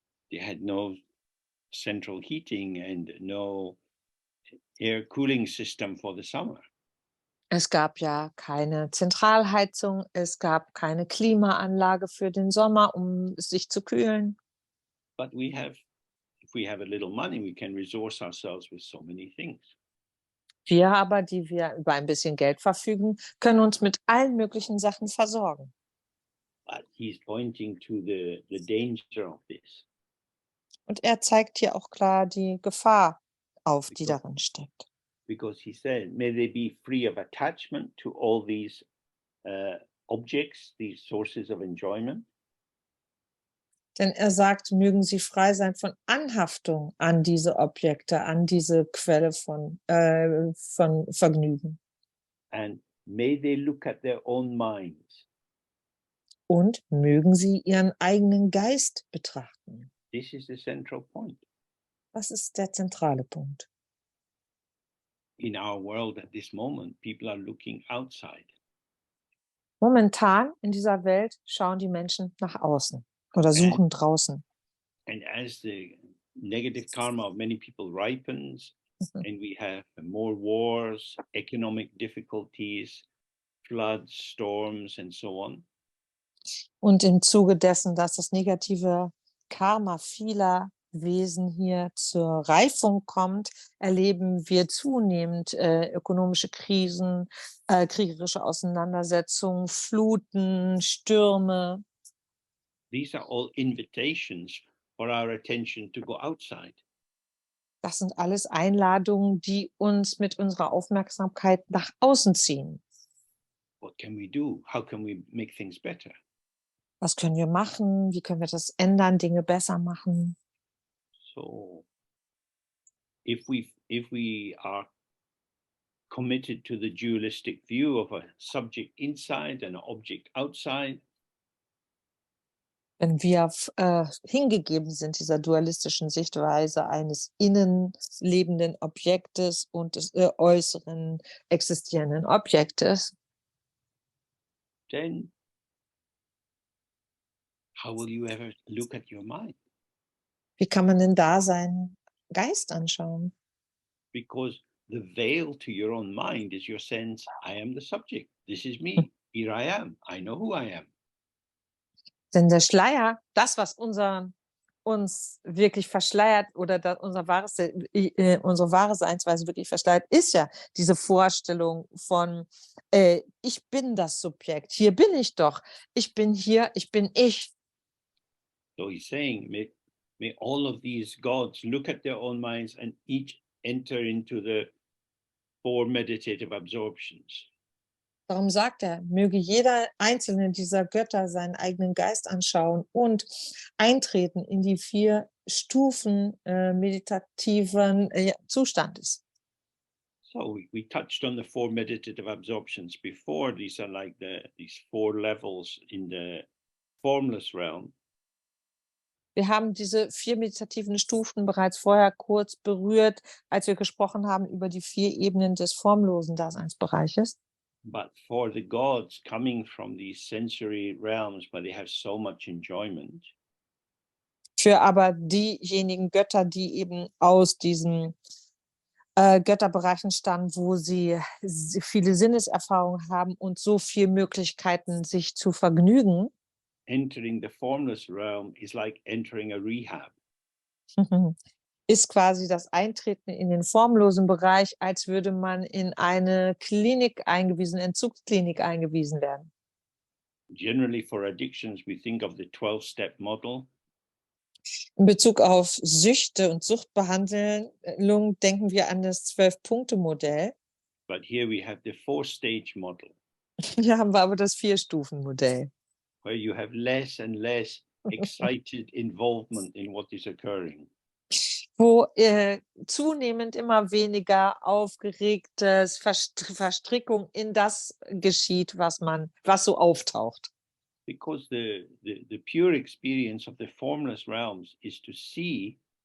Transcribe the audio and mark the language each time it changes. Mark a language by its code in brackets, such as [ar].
[en] They had no central heating and no air cooling system for the summer. [de] Es gab ja keine Zentralheizung, es gab keine Klimaanlage für den Sommer, um sich zu kühlen. [en] But we have, if we have a little money, we can resource ourselves with so many things. [de] Wir aber, die wir über ein bisschen Geld verfügen, können uns mit allen möglichen Sachen versorgen. [en] But he's pointing to the danger of this. [de] Und er zeigt hier auch klar die Gefahr auf, die [en] Because, [de] darin steckt. [en] because he said, may they be free of attachment to all these objects, these sources of enjoyment. [de] Denn er sagt, mögen sie frei sein von Anhaftung an diese Objekte, an diese Quelle von Vergnügen. [en] And may they look at their own minds. [de] Und mögen sie ihren eigenen Geist betrachten. [en] This is the central point. [de] Das ist der zentrale Punkt. [en] In our world at this moment, people are looking outside. [de] Momentan in dieser Welt schauen die Menschen nach außen oder suchen draußen. [en] And as the negative karma of many people ripens, and we have more wars, economic difficulties, floods, storms, and so on. [de] Und im Zuge dessen, dass das negative Karma vieler Wesen hier zur Reifung kommt, erleben wir zunehmend ökonomische Krisen, kriegerische Auseinandersetzungen, Fluten, Stürme. [en] These are all invitations for our attention to go outside. [de] Das sind alles Einladungen, die uns mit unserer Aufmerksamkeit nach außen ziehen. [en] What can we do? How can we make things better? [de] Was können wir machen? Wie können wir das ändern, Dinge besser machen? [en] So if we are committed to the dualistic view of a subject inside and an object outside, [de] wenn wir hingegeben sind dieser dualistischen Sichtweise eines innen lebenden Objektes und des äußeren existierenden Objektes, [en] then how will you ever look at your mind? [de] wie kann man denn da seinen Geist anschauen? [en] Because the veil to your own mind is your sense, I am the subject. This is me. Here I am. I know who I am. [de] Denn der Schleier, das, was uns wirklich verschleiert oder unsere wahre Seinsweise wirklich verschleiert, ist ja diese Vorstellung von, ich bin das Subjekt, hier bin ich doch, ich bin hier, ich bin ich. [en] So he's saying, may all of these gods look at their own minds and each enter into the 4 meditative absorptions. [de] Darum sagt er, möge jeder einzelne dieser Götter seinen eigenen Geist anschauen und eintreten in die 4 Stufen meditativen Zustandes. [en] So we touched on the 4 meditative absorptions before. These are like these 4 levels in the formless realm. [de] Wir haben diese 4 meditativen Stufen bereits vorher kurz berührt, als wir gesprochen haben über die 4 Ebenen des formlosen Daseinsbereiches. [en] But for the gods coming from these sensory realms, where they have so much enjoyment, [de] Für aber diejenigen Götter, die eben aus diesen Götterbereichen stammen, wo sie viele Sinneserfahrungen haben und so viele Möglichkeiten, sich zu vergnügen, [en] entering the formless realm is like entering a rehab. [de] ist quasi das Eintreten in den formlosen Bereich, als würde man in eine Klinik eingewiesen, Entzugsklinik eingewiesen werden. [en] Generally for addictions, we think of the 12-step model. [de] In Bezug auf Süchte und Suchtbehandlung denken wir an das 12-Punkte-Modell. [en] But here we have the 4-stage model. [de] Hier haben wir aber das 4-Stufen-Modell. [en] Where you have less and less excited involvement in what is occurring. [de] Wo zunehmend immer weniger aufgeregtes Verstrickung in das geschieht, was so auftaucht. [en] because the pure experience of the formless realms is to see